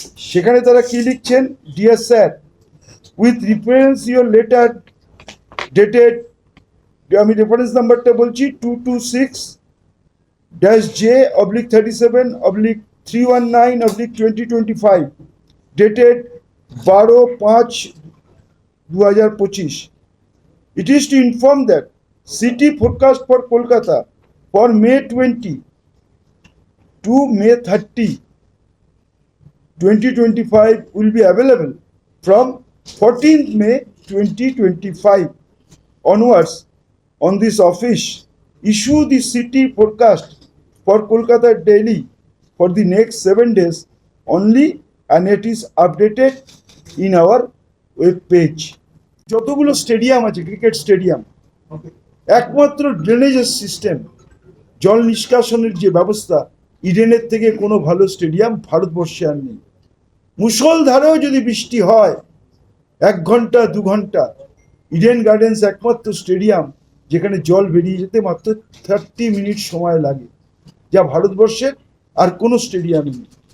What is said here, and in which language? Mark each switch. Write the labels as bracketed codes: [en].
[bn] সেখানে তারা কি লিখছেন? [en] dear sir, with reference your letter dated, [bn] আমি রেফারেন্স নাম্বারটা বলছি, 226-J/37/319/2025, dated 12/5/2025. [en] It is to inform that city forecast for Kolkata for May 20 to May 30, 2025 will be available from 14th May 2025 onwards. On this office, issue the city forecast for Kolkata daily for the next 7 days only, and it is updated in our web page. [bn] যতগুলো stadium আছে, cricket stadium, একমাত্র ড্রেনেজের system, জল নিষ্কাশনের যে ব্যবস্থা, ইডেনের থেকে কোনো ভালো স্টেডিয়াম ভারতবর্ষে আর নেই। মুষলধারেও যদি বৃষ্টি হয় 1 ঘন্টা 2 ঘন্টা, ইডেন গার্ডেন্স একমাত্র স্টেডিয়াম যেখানে জল বেরিয়ে যেতে মাত্র 30 মিনিট সময় লাগে, যা ভারতবর্ষের আর কোনো স্টেডিয়ামে নেই।